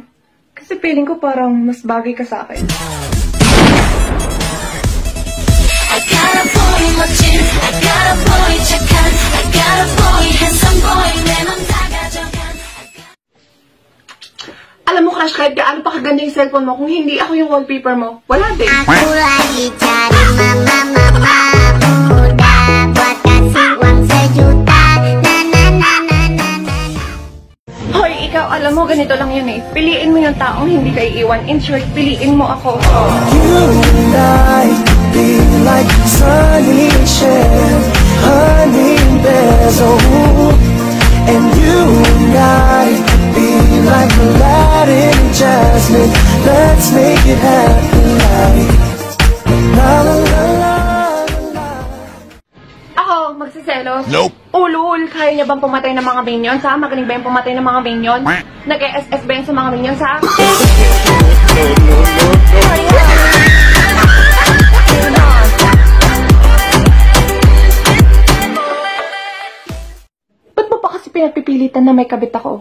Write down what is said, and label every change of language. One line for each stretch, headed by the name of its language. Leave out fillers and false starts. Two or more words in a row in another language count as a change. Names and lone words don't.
Filipino: Kasi feeling ko parang mas bagay ka sa akin. Alam mo crush, kahit gaano pa kaganda yung cellphone mo, kung hindi ako yung wallpaper mo, wala din.
Indonesian: Aku lagi cari mama muda buat kasih uang sejuta.
Filipino: Hoy, ikaw, alam mo, ganito lang yun eh. Piliin mo yung taong hindi ka iiwan.
English: In short,
Filipino: piliin mo ako.
English: You and I be like sunny shell, honey and bears, oh. And you and I be like Aladdin and Jasmine. Let's make it happen like la la la la la.
Filipino: Ako, magsiselos? Nope. Ulul, kaya niya bang pumatay ng mga minions, ha? Magaling ba yung pumatay ng mga minions? Nag-SS ba yun sa mga minions, ha? Ba't mo pa kasi pinagpipilitan na may kabit ako?